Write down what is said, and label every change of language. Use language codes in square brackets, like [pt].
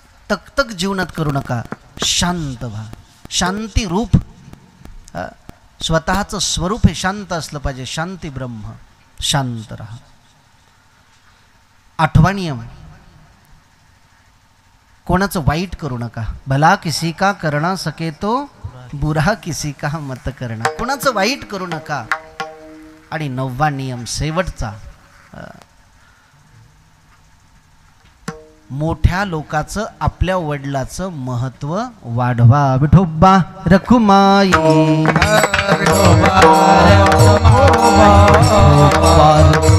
[mr] तक जीवनात करू नका. शांत व्हा. शांती रूप स्वतःचं स्वरूप हे शांत असलं पाहिजे. शांती ब्रह्म. शांत रहा. 8वा नियम, कोणाचं वाईट करू नका. [hi] भला किसी का करना सके तो बुरा किसी का मत करना. [mr] कोणाचं वाईट करू नका. आणि 9वा नियम शेवटचा, मोठ्या लोकाचं आपल्या वडिलाचं महत्व वाढवा. विठोबा रखुमाई,